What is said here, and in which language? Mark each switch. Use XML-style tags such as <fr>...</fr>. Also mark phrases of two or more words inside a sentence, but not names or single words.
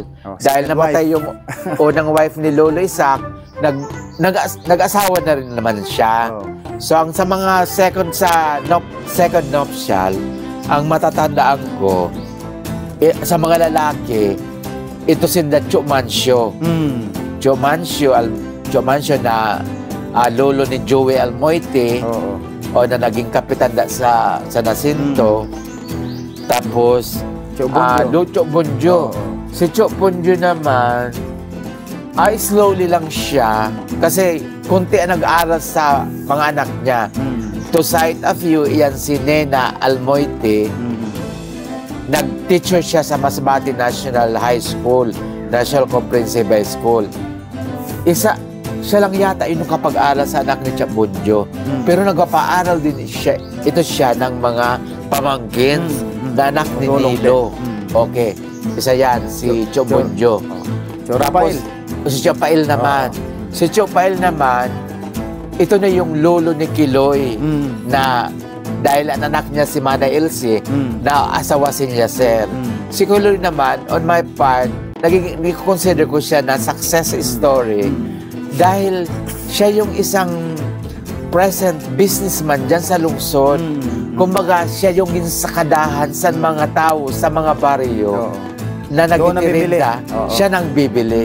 <tl>Dahil namatay yung unang wife ni Lolo Isaac, nag-asawa na rin naman siya. So, ang sa mga</tl> <en>second nuptial,</en> <tl>ang matatandaan ko, sa mga lalaki, ito si Cho Mancio. Cho Mancio na lolo ni Joey Almoite, na naging kapitan sa Nacinto. Tapos, Cho Bonjo. Si Cho Bonjo naman, slowly lang siya kasi kunti ang nag-aral sa mga anak niya.</tl> <en>To cite a few,</en> <tl>iyan si Nena Almoite. Nag-teacher siya sa Masbate National High School, National Comprehensive High School. Siya lang yata yung kapag-aral sa anak ni Cho Bonjo. Pero nagpapaaral din siya ng mga pamangkin na anak ni Nilo. Okay. Isa yan, si Cho Bonjo. Si Cho Pail naman. Si Cho Pail naman, ito na yung lolo ni Kiloy na dahil ang anak niya si Mana Elsie, na asawa si Yaser. Si Kiloy naman,</tl> <en>on my part,</en> <tl>nag-consider ko siya na</tl> <en>success story</en> <tl>dahil siya yung isang</tl> <en>present businessman</en> <tl>dyan sa lungsod. Kumbaga, siya yung ginsakadahan sa mga tao, sa mga baryo na nagtitirinda, siya nang bibili.</tl>